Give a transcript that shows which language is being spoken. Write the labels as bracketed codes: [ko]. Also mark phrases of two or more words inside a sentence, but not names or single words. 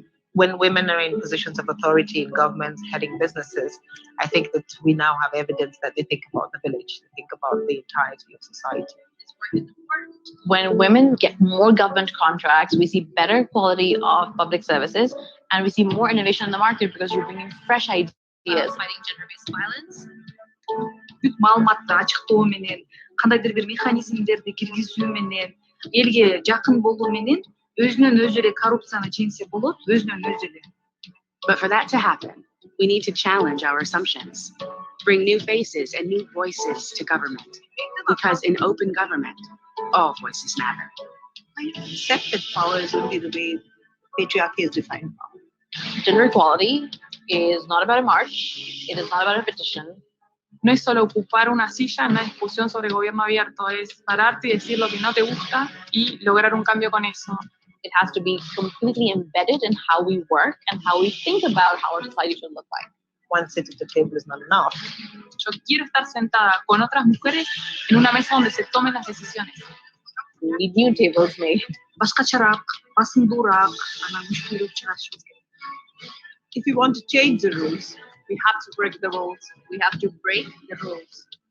[en] When women are in positions of authority in governments, heading businesses, I think that we now have evidence that they think about the village, they think about the entirety of society. When women get more government contracts, we see better quality of public services, and we see more innovation in the market because you're bringing fresh ideas. Fighting gender-based violence. [ky] Маалыматты ачыктоо менен, кандайдыр бир механизмдерди киргизүү менен, элге жакын болуу менен өзүнөн өзү эле коррупцияны жеңсе болот, өзүнөн өзү эле. [en] But for that to happen, we need to challenge our assumptions, bring new faces and new voices to government. Because in open government, all voices matter. I accept that power is only the way patriarchy is defined. Gender equality is not about a march, it is not about a petition. [es] No es solo ocupar una silla en una discusión sobre gobierno abierto, es pararte y decir lo que no te gusta y lograr un cambio con eso. [en] It has to be completely embedded in how we work and how we think about how our society should look like. One seat at the table is not enough. [es] Yo quiero estar sentada con otras mujeres en una mesa donde se tomen las decisiones. [en] We need new tables made. [ky] Башкачараак, басымдуураак, анан мүшкүлдүк чыгарышыбыз керек. [en] If we want to change the rules, we have to break the rules. We have to break the rules.